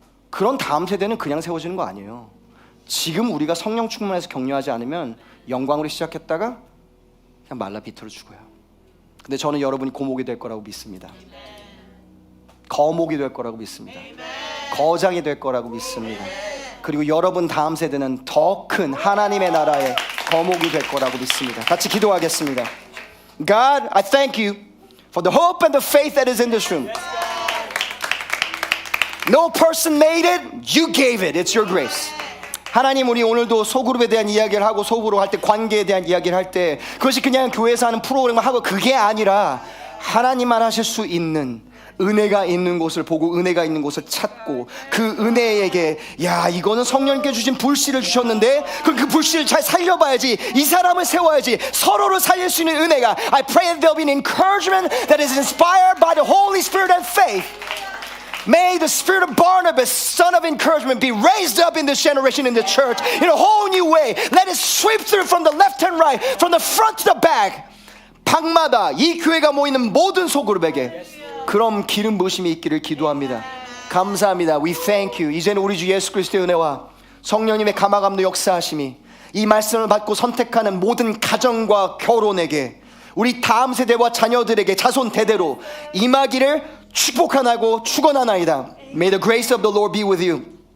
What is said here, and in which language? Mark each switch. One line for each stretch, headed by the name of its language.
Korean: 그런 다음 세대는 그냥 세워지는 거 아니에요. 지금 우리가 성령 충만해서 격려하지 않으면 영광으로 시작했다가 그냥 말라 비틀어 죽어요. 근데 저는 여러분이 고목이 될 거라고 믿습니다. 거목이 될 거라고 믿습니다. 거장이 될 거라고 믿습니다. 그리고 여러분 다음 세대는 더 큰 하나님의 나라의 거목이 될 거라고 믿습니다. 같이 기도하겠습니다.
English: God, I thank you for the hope and the faith that is in this room. No person made it, you gave it. It's your grace.
Korean: 하나님 우리 오늘도 소그룹에 대한 이야기를 하고 소그룹 할 때 관계에 대한 이야기를 할 때 그것이 그냥 교회에서 하는 프로그램을 하고 그게 아니라 하나님만 하실 수 있는 은혜가 있는 곳을 보고 은혜가 있는 곳을 찾고 그 은혜에게 야 이거는 성령님께 주신 불씨를 주셨는데 그 불씨를 잘 살려봐야지 이 사람을 세워야지 서로를 살릴 수 있는 은혜가
English: I pray that there will be an encouragement that is inspired by the Holy Spirit and faith. May the spirit of Barnabas, son of encouragement, be raised up in this generation in the church in a whole new way. Let it sweep through from the left and right, from the front to the back.
Korean: 방마다 이 교회가 모이는 모든 소그룹에게 그런 기름 부으심이 있기를 기도합니다. 감사합니다.
English: We thank you.
Korean: 이제는 우리 주 예수 그리스도의 은혜와 성령님의 감화감도 역사하심이 이 말씀을 받고 선택하는 모든 가정과 결혼에게 우리 다음 세대와 자녀들에게 자손 대대로 임하기를 축복하나고 축원하나이다.
English: May the grace of the Lord be with you.